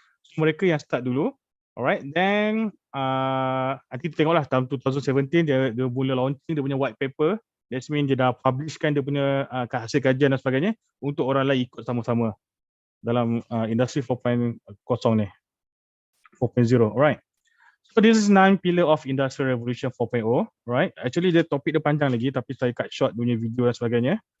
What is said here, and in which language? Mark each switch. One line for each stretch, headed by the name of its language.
Malay: So, mereka yang start dulu. Alright, then nanti kita tengoklah tahun 2017 dia mula launching dia punya white paper.
English: That means
Malay: dia dah publishkan dia punya hasil kajian dan sebagainya untuk orang lain ikut sama-sama dalam Industry 4.0 ni.
English: 4.0, alright. So this is 9 pillar of Industrial Revolution 4.0, right?
Malay: Actually dia topik dia panjang lagi tapi saya cut short punya video dan sebagainya.